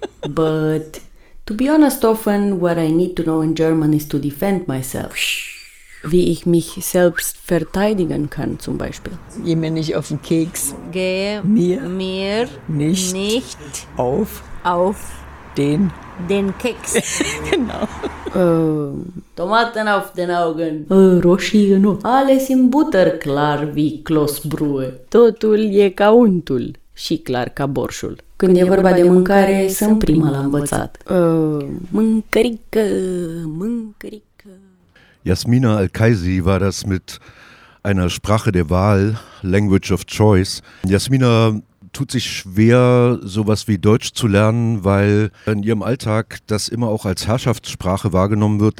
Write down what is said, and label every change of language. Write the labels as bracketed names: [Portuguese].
[English] But to be honest, often what I need to know in German is to defend myself. [German] Wie ich mich selbst verteidigen kann, zum Beispiel. Geh mir nicht auf den Keks. Gehe mir nicht auf den Keks. Genau. Tomaten auf den Augen. [Romanian] Roșii nu. [German] Alles in Butter, klar wie Kloßbrühe. [Romanian] Totul e ca untul și clar ca borșul. Când e vorba de mâncare, sunt prima la învățat. Mâncărică. [German] Yasmina Al-Kaisi war das mit einer Sprache der Wahl, [English] Language of Choice. [German] Yasmina tut sich schwer, sowas wie Deutsch zu lernen, weil in ihrem Alltag das immer auch als Herrschaftssprache wahrgenommen wird.